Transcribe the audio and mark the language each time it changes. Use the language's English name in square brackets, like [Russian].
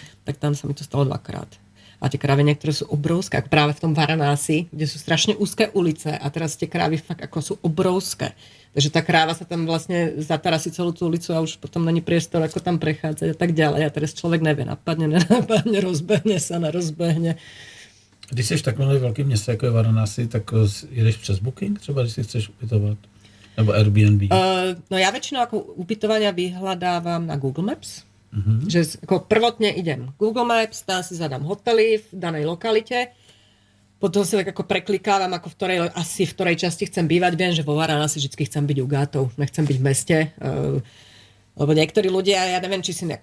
[Slovak] Tak tam sa mi to stalo 2-krát. A tie krávy niektoré sú obrovské, ako práve v tom Varanási, kde sú strašne úzke ulice a teraz tie krávy fakt ako sú obrovské. Takže tá kráva sa tam vlastne zatarasí celú tú ulicu a už potom není priestor, ako tam prechádzať a tak ďalej. A teraz človek nevie, napadne, nenapadne, rozbehne sa, nerozbehne. [Czech] Když jsi v takovém velkém městě, jako je Varanasi, tak jedeš přes Booking třeba, když si chceš ubytovat? Nebo Airbnb? [Slovak] No ja väčšinou ako ubytovania vyhľadávam na Google Maps. Že ako prvotne idem Google Maps, tam si zadám hotely v danej lokalite, potom si tak ako preklikávam, ako v ktorej časti chcem bývať. Viem, že vo Varanasi vždy chcem byť u gátov, nechcem byť v meste. Lebo niektorí ľudia, ja neviem, či si...